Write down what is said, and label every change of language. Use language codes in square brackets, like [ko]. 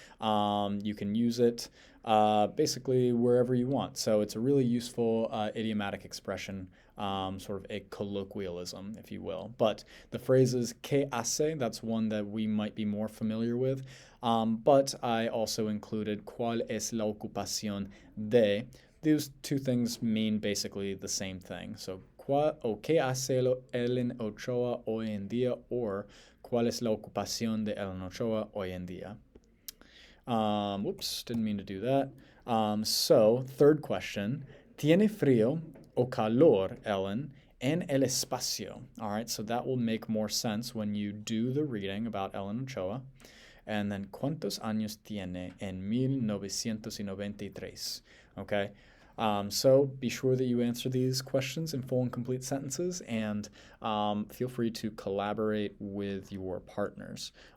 [en] You can use it basically wherever you want. So it's a really useful idiomatic expression, sort of a colloquialism, if you will. But the phrase is [es] ¿qué hace? [en] That's one that we might be more familiar with. But I also included [es] ¿cuál es la ocupación de? [en] These two things mean basically the same thing. [es] So ¿qué hace Ellen Ochoa hoy en día? Or ¿cuál es la ocupación de Ellen Ochoa hoy en día? [en] Whoops, didn't mean to do that. So, third question. [es] ¿Tiene frío o calor, Ellen, en el espacio? [en] All right, so that will make more sense when you do the reading about Ellen Ochoa. And then, [es] ¿cuántos años tiene en 1993? [en] Okay, so be sure that you answer these questions in full and complete sentences, and feel free to collaborate with your partners.